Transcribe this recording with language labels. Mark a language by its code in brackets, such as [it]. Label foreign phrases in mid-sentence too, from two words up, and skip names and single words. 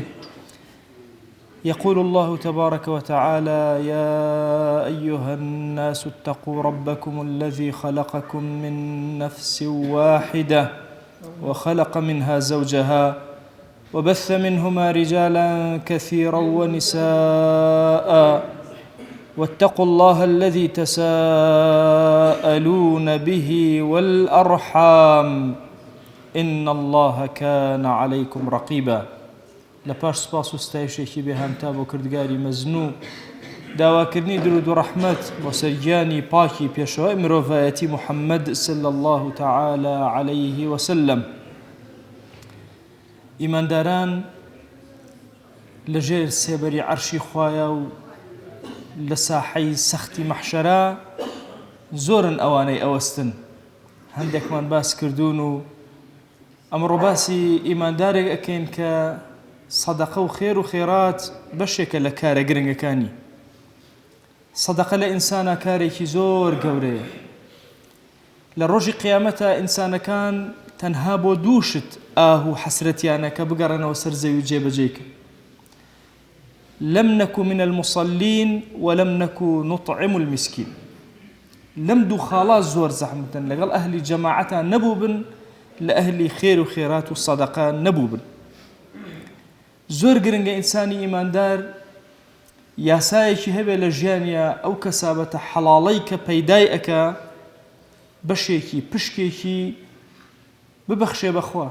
[ar] يقول الله تبارك وتعالى: يا أيها الناس اتقوا ربكم الذي خلقكم من نفس واحدة وخلق منها زوجها وبث منهما رجالا كثيرا ونساء، واتقوا الله الذي تساءلون به والأرحام إن الله كان عليكم رقيبا. [ckb] لپاش سپاس و ستایشێکی بێهامتا بۆ کردگاری مەزنوو، داواکردنی درود و ڕەحمەت بۆ سەرگیانی پاکی پێشەوای مرۆڤایەتی محەممەد [ar] صلی الله تعالى عليه وسلم. [ckb] ئیمانداران لەژێر سێبەری عەرشی خوایە و لە ساحەی سەختی مەحشەرا زۆرن ئەوانەی ئەوەستن. هەندێکمان باس کردوون و ئەمڕۆ باسی ئیماندارێک ئەکەین کە سەدەقە و خێر و خێرات بەشێکە لە کارە گرنگەکانی. سەدەقە لە ئینسانە کارێکی زۆر گەورەیە. لە ڕۆژی قیامەتە ئینسانەکان تەنها بۆ دووشت ئاه و حەسرەتیانە کە بگەڕێنەوە سەر زەوی و جێبەجێکە. [ar] لم نكن من المصلين ولم نكن نطعم المسكين. [ckb] لم دو خاڵا زۆر زەحمەتن لەگەڵ ئەهلی جەماعەتان نەبوو بن، لە ئەهلی خێر و خێرات و سەدەقە نەبوو بن. زۆر گرنگە ئینسانی ئیماندار یاسایەکی هەبێ لە ژیانیا ئەو کەسابەتە حەڵاڵەی کە پەیدای ئەکا بەشێکی پشکێکی ببەخشێ بەخوا.